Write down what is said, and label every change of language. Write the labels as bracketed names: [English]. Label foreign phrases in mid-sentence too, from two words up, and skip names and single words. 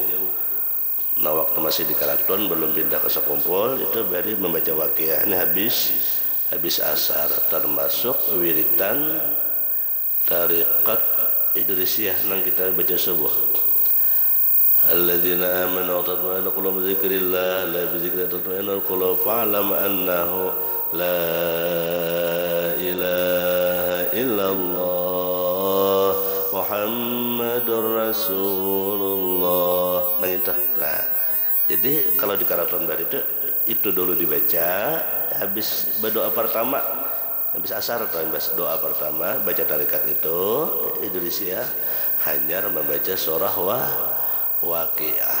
[Banjar] Nah, waktu masih di Karaton belum pindah ke sekompol itu bahari membaca Waqi'ah ini habis asar, termasuk wiritan tariqat Idrisiyah nang kita baca subuh. [Arabic] الذين آمنوا وتطمئن قلوبهم بذكر الله، ألا بذكر الله تطمئن القلوب، فاعلم أنه لا إله إلا الله محمد رسول الله. [Banjar] Nah, jadi kalau di Karaton Bari itu dulu dibaca habis berdoa pertama, habis asar atau habis doa pertama baca tarikat itu Idrisiyah hanya membaca surah Waqi'ah.